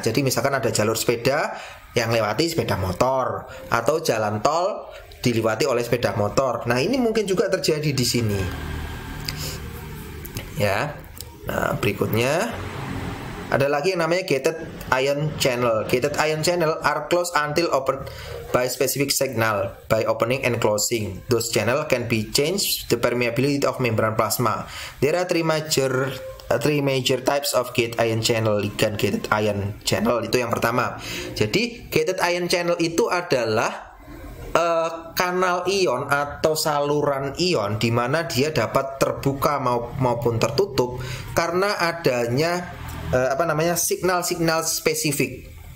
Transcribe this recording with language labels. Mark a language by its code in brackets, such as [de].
[id] Jadi misalkan ada jalur sepeda yang lewati sepeda motor, atau jalan tol diliwati oleh sepeda motor. Nah, ini mungkin juga terjadi di sini. Ya. Nah, berikutnya ada lagi yang namanya gated ion channel. [en] Gated ion channel are closed until open by specific signal by opening and closing. Those channel can be changed the permeability of membran plasma. There are three major types of gated ion channel. [id] Ligand gated ion channel itu yang pertama. Jadi gated ion channel itu adalah kanal ion atau saluran ion di mana dia dapat terbuka maupun tertutup karena adanya signal-signal spesifik.